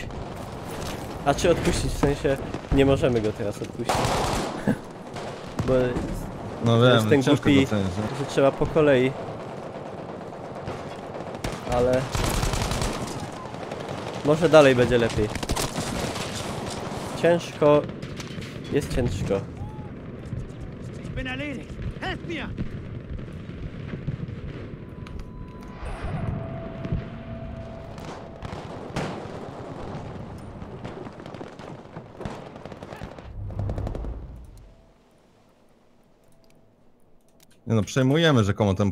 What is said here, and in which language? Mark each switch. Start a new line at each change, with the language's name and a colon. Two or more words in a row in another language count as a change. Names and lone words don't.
Polish: A czy odpuścić, w sensie nie możemy go teraz odpuścić. Bo No To jest wiem, ten ciężko głupi, docenić, nie? że trzeba po kolei. Ale... Może dalej będzie lepiej. Ciężko... Jest ciężko.
German: Ich bin erledigt. Helft mir!
Polish: Nie no, przejmujemy rzekomo ten...